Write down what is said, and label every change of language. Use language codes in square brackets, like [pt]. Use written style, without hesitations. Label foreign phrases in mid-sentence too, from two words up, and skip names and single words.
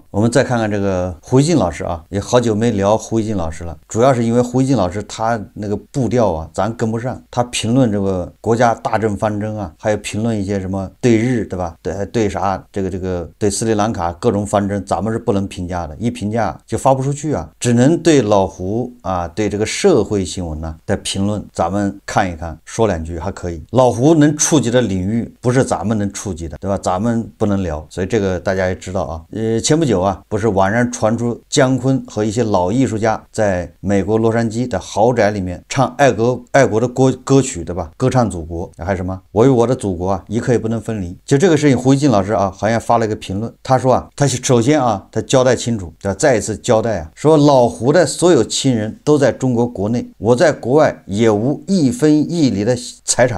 [zh] 我們再看看這個胡一靜老師啊，也好久沒聊胡一靜老師了，主要是因為胡一靜老師他那個步調啊，咱跟不上。他評論這個國家大政方針啊，還有評論一些什麼對日，對吧？對啥這個對斯里蘭卡各種方針，咱們是不能評價的，一評價就發不出去啊，只能對老胡啊，對這個社會新聞呢的評論，咱們看一看，說兩句還可以。老胡能觸及的領域不是咱們能觸及的，對吧？咱們不能聊，所以這個大家也知道啊。前不久啊，不是網上傳出姜昆和一些老藝術家在美國洛杉磯的豪宅裡面唱愛國的歌曲，對吧？歌唱祖國，還什麼我與我的祖國啊，一刻也不能分離。就這個事情，胡一靜老師啊，好像發了一個評論，他說啊，他首先啊，他交代清楚，再一次交代啊，說老胡的所有親人都在中國國內，我在國外也無一分一厘的財產。